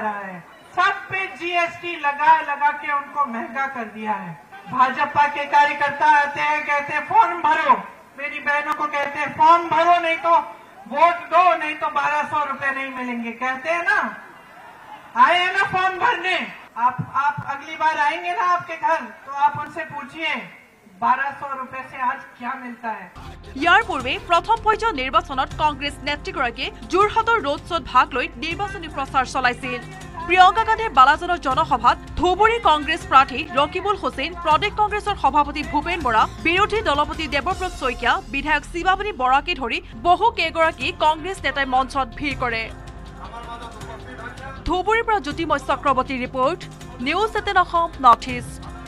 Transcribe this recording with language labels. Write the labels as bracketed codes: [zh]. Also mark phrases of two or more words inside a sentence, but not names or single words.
[hi] रहा है सब पे जीएसटी लगा के उनको महंगा कर दिया है भाजपा के कार्यकर्ता आते हैं कहते हैं फॉर्म भरो मेरी बहनों को कहते हैं फॉर्म भरो नहीं तो वोट दो नहीं तो 1200 रुपए नहीं मिलेंगे कहते हैं ना आए हैं ना फॉर्म भरने आप अगली बार आएंगे ना आपके घर तो आप उनसे पूछिए 1200 रुपए से आज क्या मिलता है [as] ইয়াৰ পূৰ্বে প্ৰথম পৰ্যায়ৰ নিৰ্বাচনত কংগ্ৰেছ নেত্ৰীগৰাকীয়ে যোৰহাটৰ ৰোড শ্ব'ত ভাগ লৈ নিৰ্বাচনী প্ৰচাৰ চলাইছিল প্ৰিয়ংকা গান্ধীৰ বালাজনৰ জনসভাত ধুবুৰী কংগ্ৰেছ প্ৰাৰ্থী ৰকিবুল হুছেইন প্ৰদেশ কংগ্ৰেছৰ সভাপতি ভূপেন বৰা বিৰোধী দলপতি দেৱব্ৰত শইকীয়া বিধায়ক শিৱামণি বৰাকে ধৰি বহু কেইগৰাকী কংগ্ৰেছ নেতাই মঞ্চত ভিৰ কৰে ধুবুৰীৰ পৰা জ্যোতিময় চক্ৰৱৰ্তীৰ ৰিপৰ্ট নিউজ 18 অসম নৰ্থ ইষ্ট